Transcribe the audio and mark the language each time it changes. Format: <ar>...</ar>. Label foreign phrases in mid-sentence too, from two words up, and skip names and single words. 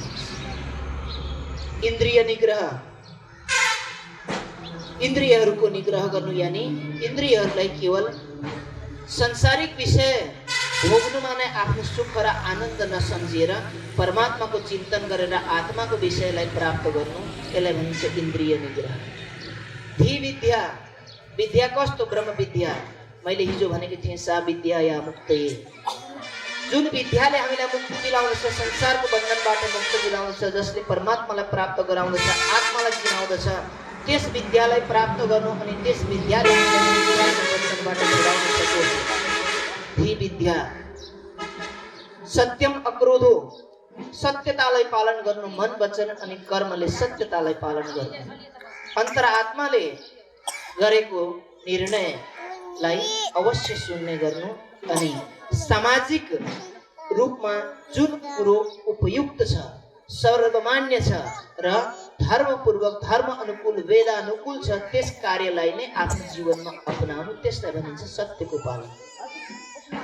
<ne>इन्द्रिय निग्रह, इन्द्रियहरूको निग्रह गर्नु, यानी इन्द्रियहरूलाई केवल संसारिक विषय भोग्नुमा नै आफ्नो सुख र आनन्द नसम्झिएर परमात्माको चिन्तन गरेर आत्माको विषयलाई प्राप्त गर्नु, यसलाई भनिन्छ इन्द्रिय निग्रह।</ne> <sa>धी विद्या,</sa> <ne>विद्या कस्तो? ब्रह्म विद्या। मैले हिजो भनेको थिएँ,</ne> <sa>सा विद्या या मुक्ति।</sa> <ne>जुन विद्याले हामीलाई मुक्ति दिलाउँदछ, संसारको बन्धनबाट मुक्ति दिलाउँदछ, जसले परमात्मालाई प्राप्त गराउँदछ, आत्मालाई चिनाउँदछ, त्यस विद्यालाई प्राप्त गर्नु अनि त्यस विद्याले हामीलाई बन्धनबाट छुडाउन सकोस्।</ne> <sa>धी विद्या। सत्यम अक्रोधो,</sa> <ne>सत्यतालाई पालन गर्नु, मन वचन अनि कर्मले सत्यतालाई पालन गर्नु, अन्तरात्माले गरेको निर्णयलाई अवश्य सुन्ने गर्नु, अनि सामाजिक रूपमा जुन कुरो उपयुक्त छ, सर्वमान्य छ र धर्मपूर्वक धर्म अनुकूल वेदानुकूल छ त्यस कार्यलाई नै आफ्नो जीवनमा अपनाउनु, त्यसलाई भनिन्छ सत्यको पालन।</ne>